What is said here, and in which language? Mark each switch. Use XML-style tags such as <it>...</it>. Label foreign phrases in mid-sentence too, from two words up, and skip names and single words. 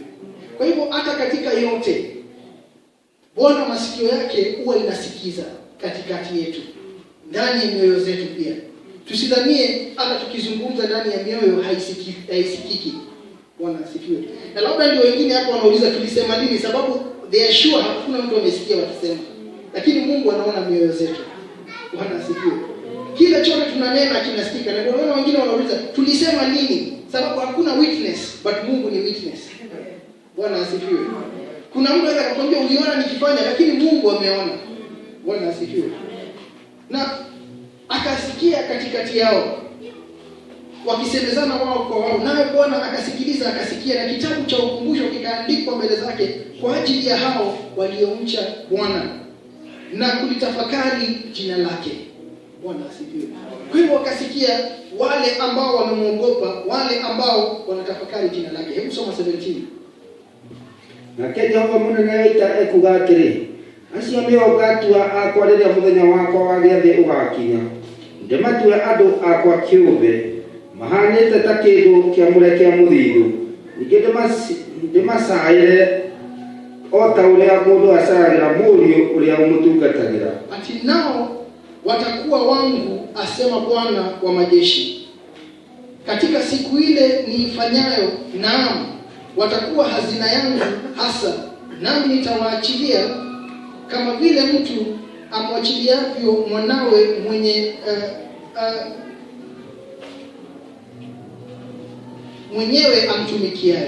<sw>Kwa hivyo hata katika yote Bwana masikio yake huwa inasikiza katikati yetu, ndani ya mioyo zetu pia. Tusidhanie hata tukizungumza ndani ya mioyo haisikiki. Bwana asifiwe. Na labda ndio wengine hapo wanauliza tulisema nini, sababu</sw> <en>they are sure</en> <sw>hakuna mtu amesikia wakisema. Lakini Mungu anaona mioyo zetu. Bwana asifiwe. Kile chote tunanena kinasikika. Na ndio wengine wanauliza tulisema nini? Sababu hakuna witness, but Mungu ni witness. Bwana asifiwe. Kuna mtu anaweza kukwambia uliona nikifanya, lakini Mungu ameona. Bwana asifiwe. Na akasikia katikati yao wakisemezana wao kwa wao, naye Bwana akasikiliza, akasikia, na kitabu cha ukumbusho kikaandikwa mbele zake kwa ajili ya hao waliomcha Bwana na kulitafakari jina lake. Bwana asifiwe. Kwa hiyo wakasikia wale ambao wamemwogopa, wale ambao wanatafakari jina lake. Hebu soma 17.</sw> <ki>Na Jehova munene aita ekuga atiri, acio nĩo ngatua akwa rĩrĩa mũthenya wakwa wa gĩathĩ ũgakinya, ndĩmatue andũ akwa kĩũmbe mahanĩte ta kĩndũ kĩamũre kĩa mũthithũ, ningĩ ndĩmacaĩre o ta ũrĩa mũndũ acaagĩra mũriũ ũrĩa ũmũtungatagĩra.</ki> <sw>Ati nao watakuwa wangu, asema Bwana wa majeshi, katika siku ile niifanyayo, naam, watakuwa hazina yangu hasa, nami nitawaachilia kama vile mtu amwachiliavyo mwanawe mwenyewe amtumikiaye.</sw>